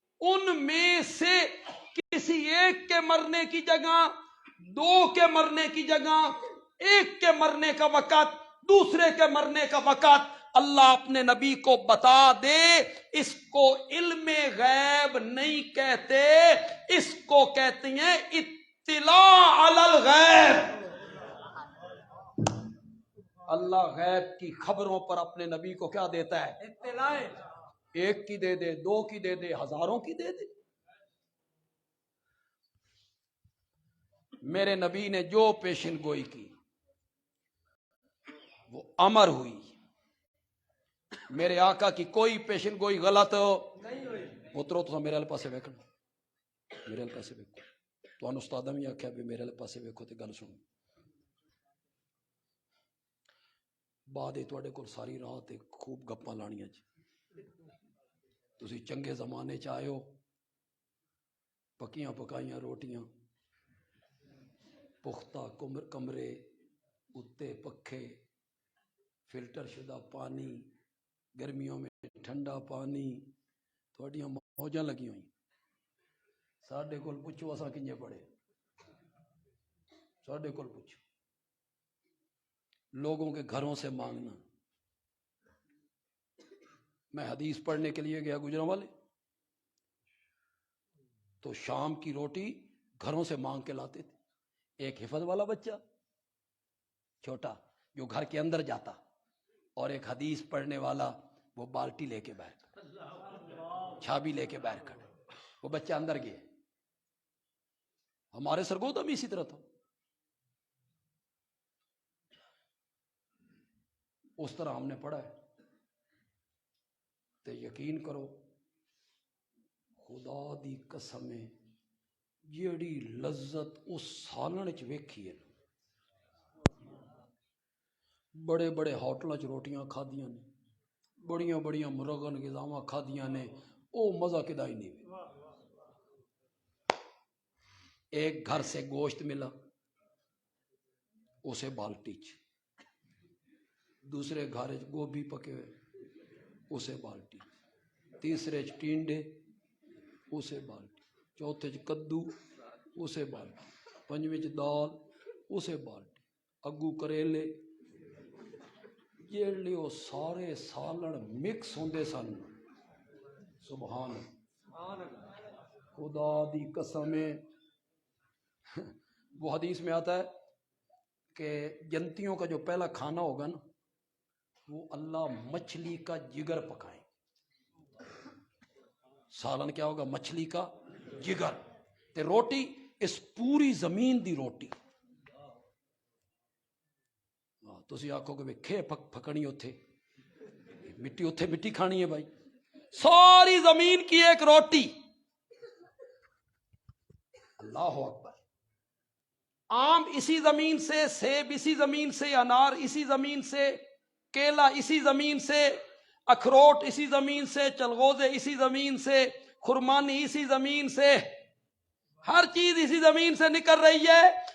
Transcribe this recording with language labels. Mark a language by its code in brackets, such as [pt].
[ur] ان میں سے کسی ایک کے مرنے کی جگہ، دو کے مرنے کی جگہ، ایک کے مرنے کا وقت، دوسرے کے مرنے کا وقت اللہ اپنے نبی کو بتا دے. اس کو علم غیب نہیں کہتے، اس کو کہتے ہیں اطلاع علی الغیب. اللہ غیب کی خبروں پر اپنے نبی کو کیا دیتا ہے؟ اطلاع. ایک کی دے دے، دو کی دے دے، ہزاروں کی دے دے. میرے نبی نے جو پیشن گوئی کی وہ امر ہوئی. میرے آقا کی کوئی پیشن گوئی غلط نہیں ہوئی. [pa] اترو تو میرے پاسے ویکھنا، میرے پاسے ویکھو. تو استاد بھی آخیا بھی میرے پاسے ویکھو تے گل سنو. بعد تواڈے کول ساری رات خوب گپاں لانیاں جی. تسی چنگے زمانے چ آئے ہو، پکیاں پکائیاں روٹیاں، پختہ کمرے، اتے پکھے، فلٹر شدہ پانی، [ur] گرمیوں میں ٹھنڈا پانی، [pa] تھوڑیاں موجاں لگی ہوئی. ساڈے کول پوچھو اساں کنجے پڑے، ساڈے کول پوچھو. [ur] لوگوں کے گھروں سے مانگنا. میں حدیث پڑھنے کے لیے گیا گجرانوالے، تو شام کی روٹی گھروں سے مانگ کے لاتے تھے. ایک حفظ والا بچہ چھوٹا جو گھر کے اندر جاتا، اور ایک حدیث پڑھنے والا وہ بالٹی لے کے باہر، چھابی لے کے باہر کھڑا. وہ بچہ اندر گیا. ہمارے سرگودا بھی اسی طرح تھا. اس طرح ہم نے پڑھا ہے. [pa] تے یقین کرو خدا دی قسم جیڑی لذت اس سالن چ ویکھی ہے، بڑے بڑے ہوٹلاں چ روٹیاں کھادیاں نے، بڑیاں بڑیاں مرغن غذاواں کھادیاں نے، او مزہ کدا ہی نہیں. ایک گھر سے گوشت ملا اسے بالٹی چ، دوسرے گھر چ گوبھی پکے ہوئے اسے بالٹی، تیسرے چ ٹینڈے اسے بالٹی، چوتھے چ کدو اسے بالٹی، پنجویں چ دال اسے بالٹی، اگو کریلے. جیڑے وہ سارے سالن مکس ہوندے سن، سبحان خدا دی قسم. [ur] وہ حدیث میں آتا ہے کہ جنتیوں کا جو پہلا کھانا ہوگا نا، وہ اللہ مچھلی کا جگر پکائیں. سالن کیا ہوگا؟ مچھلی کا جگر. [pa] تے روٹی اس پوری زمین دی روٹی. تسی آکھو کہ کھے پھکڑی اتھے مٹی، اتھے مٹی کھانی ہے بھائی. [ur] ساری زمین کی ایک روٹی. اللہ اکبر. آم اسی زمین سے، سیب اسی زمین سے، انار اسی زمین سے، کیلا اسی زمین سے، اخروٹ اسی زمین سے، چلغوزے اسی زمین سے، خرمانی اسی زمین سے، ہر چیز اسی زمین سے نکل رہی ہے.